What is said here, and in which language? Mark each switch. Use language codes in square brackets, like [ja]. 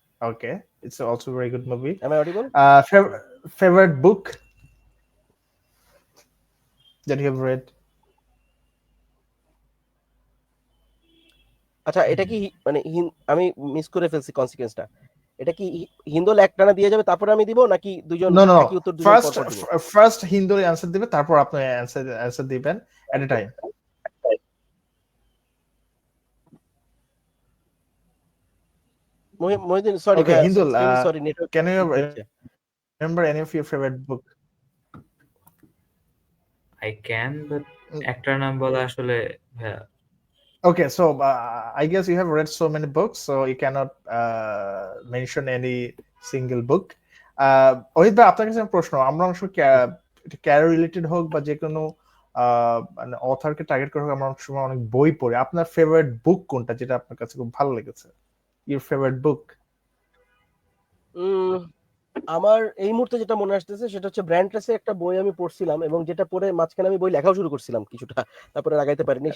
[en] Okay, it's also a very good movie. Am I audible? Favorite book that you have read? [bn] আচ্ছা, এটা কি মানে আমি miss করে ফেলছি কনসিকুয়েন্সটা। এটা কি হিন্দুল একটানা দিয়ে যাবে তারপরে আমি দিব, নাকি দুজন [en] No, [bn] একই উত্তর দুজন [en] first [bn] পর পর দিব? ফার্স্ট হিন্দু অ্যান্সার দিবে, তারপর আপনি অ্যান্সার দিবেন এট এ টাইম। মহিউদ্দিন, সরি [en] Okay, [bn] ভাই, [en] Hindul, [bn] sorry, network [en] can you remember any of your favorite book? I can, but [bn] একটার নাম বলা আসলে [en] Okay, so I guess you have read so many books, so you cannot mention any single book. [bn] Ohid ভাই, আপনার কাছে আমার প্রশ্ন, আমরা অনেক সময় ক্যারিয়ার রিলেটেড হোক বা যে কোনো মানে অথরকে টার্গেট করে হোক, আমরা অনেক সময় অনেক বই পড়ি। আপনার ফেভারিট বুক কোনটা, যেটা আপনার কাছে খুব ভালো লেগেছে? [en] Your favourite book? [bn] আমার এই মুহূর্তে যেটা মনে আসতেছে সেটা হচ্ছে ব্র্যান্ড ট্রেসের একটা বই আমি পড়ছিলাম, এবং যেটা পড়ে মাঝখানে আমি বই লেখাও শুরু করছিলাম কিছুটা, তারপরে লাগাইতে পারিনি।